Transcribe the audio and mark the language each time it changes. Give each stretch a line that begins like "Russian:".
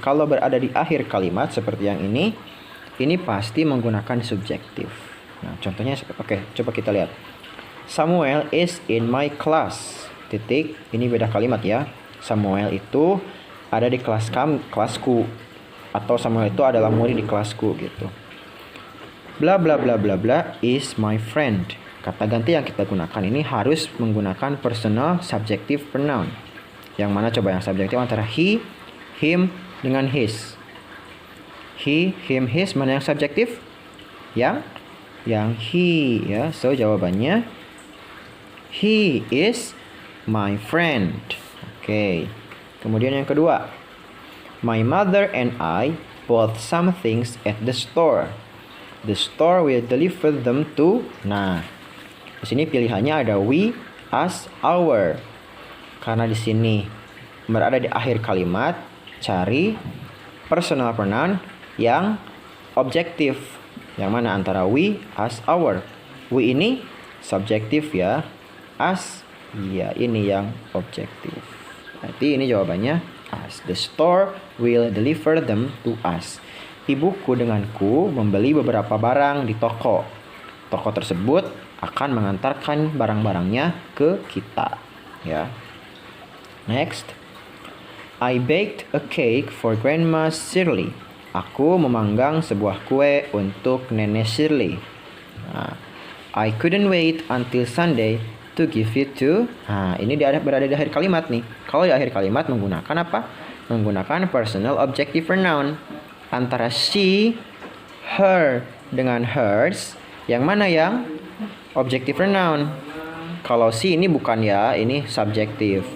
Indonesian: Kalau berada di akhir kalimat seperti yang ini pasti menggunakan subjektif. Nah, contohnya oke, coba kita lihat.
English: Samuel is in my class.
Indonesian: Titik, ini beda kalimat ya. Samuel itu ada di kelasku. Atau Samuel itu adalah murid di kelasku gitu.
English: Bla bla bla bla bla is my friend.
Indonesian: Kata ganti yang kita gunakan ini harus menggunakan personal subjective pronoun. Yang mana coba yang subjektif antara he, him dengan his. He, him, his, mana yang subjektif? Yang he ya. So jawabannya
English: he is my friend.
Indonesian: Oke. Kemudian yang kedua.
English: My mother and I bought some things at the store. The store will deliver them to.
Indonesian: Nah, di sini pilihannya ada we, us, our. Karena di sini berada di akhir kalimat, cari personal pronoun yang objektif. Yang mana antara we, us, our. We ini subjektif ya. Us, ya ini yang objektif. Berarti ini jawabannya us.
English: The store will deliver them to us.
Indonesian: Ibuku denganku membeli beberapa barang di toko. Toko tersebut akan mengantarkan barang-barangnya ke kita. Ya. Next.
English: I baked a cake for Grandma Shirley.
Indonesian: Aku memanggang sebuah kue untuk Nenek Shirley.
English: Nah, I couldn't wait until Sunday to give it to.
Indonesian: Nah, ini berada di akhir kalimat nih. Kalau di akhir kalimat menggunakan apa? Menggunakan personal objective pronoun. Antara she, her dengan hers, yang mana yang objective pronoun? Kalau she ini bukan ya, ini subjektif.